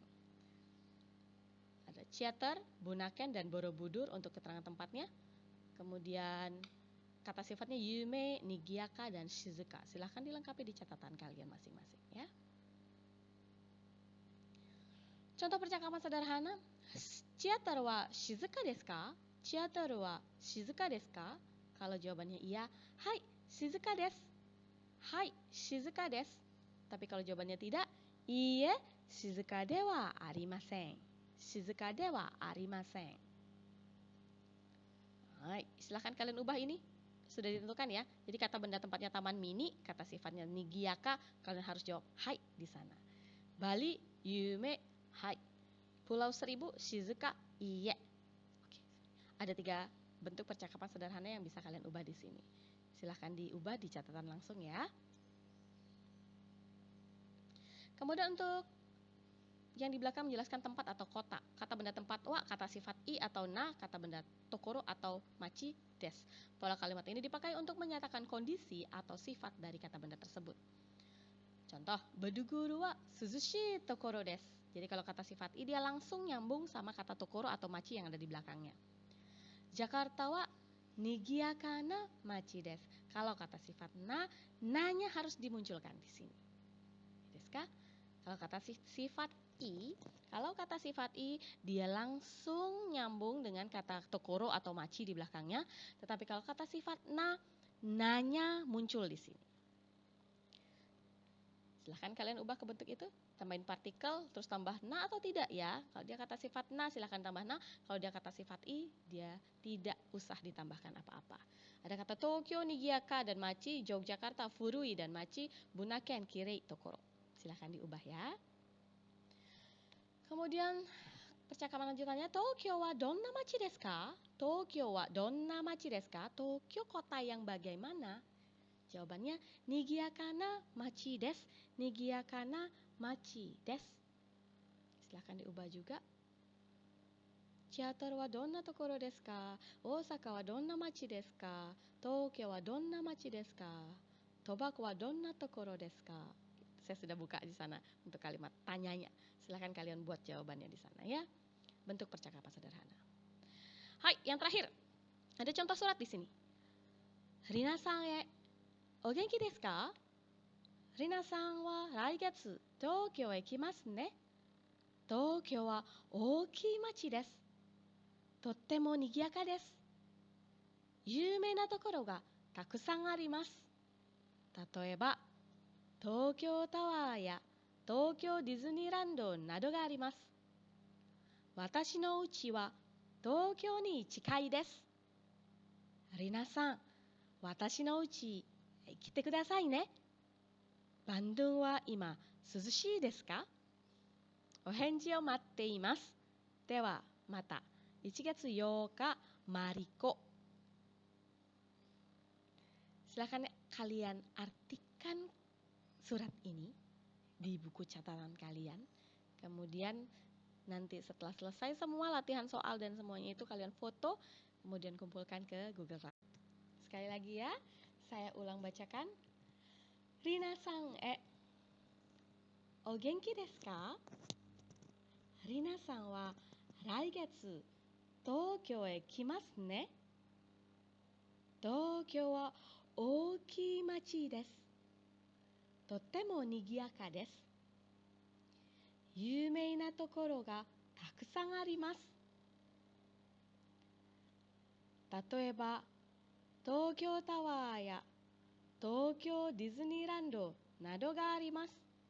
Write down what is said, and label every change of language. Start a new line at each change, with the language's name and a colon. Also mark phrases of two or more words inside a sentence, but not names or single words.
Indonesian: Ada Chiatar, Bunaken, dan Borobudur untuk keterangan tempatnya. Kemudian kata sifatnya yume, nigiaka, dan shizuka. Silahkan dilengkapi di catatan kalian masing-masing ya. Contoh percakapan sederhana.
Japanese: Chiatar wa shizuka desu ka? Chiatar wa shizuka desu ka?
Indonesian: Kalau jawabannya iya, hai,
Japanese: 静かです. はい、静かです.
Indonesian: Tapi kalau jawabannya tidak,
Japanese: いいえ、静かではありません. 静かではありません.
Indonesian: Hai, silahkan kalian ubah ini. Sudah ditentukan ya. Jadi kata benda tempatnya taman mini, kata sifatnya nigiaka, kalian harus jawab hai di sana. Bali,
Japanese: yume, hai.
Indonesian: Pulau Seribu,
Japanese: 静か、いいえ.
Indonesian: Oke. Ada 3 bentuk percakapan sederhana yang bisa kalian ubah di sini. Silahkan diubah di catatan langsung ya. Kemudian untuk yang di belakang menjelaskan tempat atau kota. Kata benda tempat wa, kata sifat i atau na, kata benda tokoro atau
Japanese: 町です.
Indonesian: Pola kalimat ini dipakai untuk menyatakan kondisi atau sifat dari kata benda tersebut. Contoh,
Japanese: beduguru wa suzushi tokoro des.
Indonesian: Jadi kalau kata sifat i dia langsung nyambung sama kata tokoro atau machi yang ada di belakangnya.
Japanese: Jakarta は賑やかな町です.
Indonesian: Kalau kata sifat na, na-nya harus dimunculkan di sini. Desu. Kalau kata sifat i, dia langsung nyambung dengan kata tokoro atau machi di belakangnya. Tetapi kalau kata sifat na, na-nya muncul di sini. Silahkan kalian ubah ke bentuk itu. Tambahin partikel, terus tambah na atau tidak ya. Kalau dia kata sifat na, silahkan tambah na. Kalau dia kata sifat i, dia tidak usah ditambahkan apa-apa. Ada kata Tokyo, nigiaka, dan machi, Yogyakarta, furui, dan machi, Bunaken,
Japanese: きれい、所.
Indonesian: Silahkan diubah ya. Kemudian percakapan lanjutannya,
Japanese: Tokyo はどんな町ですか? Tokyo はどんな町ですか?
Indonesian: Tokyo kota yang bagaimana?
Japanese: Jawabannya 賑やかな町です. 賑やかな町です.
Indonesian: Silahkan diubah juga.
Japanese: Chiatar はどんな所ですか? Osaka はどんな町ですか？ Tokyo はどんな町ですか? Tobako はどんな所ですか?
Indonesian: Saya sudah buka di sana untuk kalimat tanyanya. Silahkan kalian buat jawabannya di sana ya. Bentuk percakapan sederhana. Hai, yang terakhir. Ada contoh surat di sini.
Japanese: Rina さんへ、お元気ですか? Rina さんは来月 Tokyo へ来ますね. Tokyo は大きい町です. とても賑やかです。有名な所がたくさんあります. Tatoeba, Tokyo Tower ya Tokyo Disneyland などがあります。私の家は東京に近いです。リナさん、私の家へ来てくださいね。バンドゥンは今涼しいですか？お返事を待っています。ではまた1月8日マリコ。
Indonesian: Silakan kalian artikan surat ini di buku catatan kalian. Kemudian nanti setelah selesai semua latihan soal dan semuanya itu kalian foto, kemudian kumpulkan ke Google Drive. Sekali lagi ya, saya ulang bacakan.
Japanese: Rina さん、お元気ですか? Rina さんは来月 Tokyo へ来ますね? Tokyo は大きい町です. とても賑やかです. 有名なところがたくさんあります。例えば、東京タワーや東京ディズニーランドなどがあります。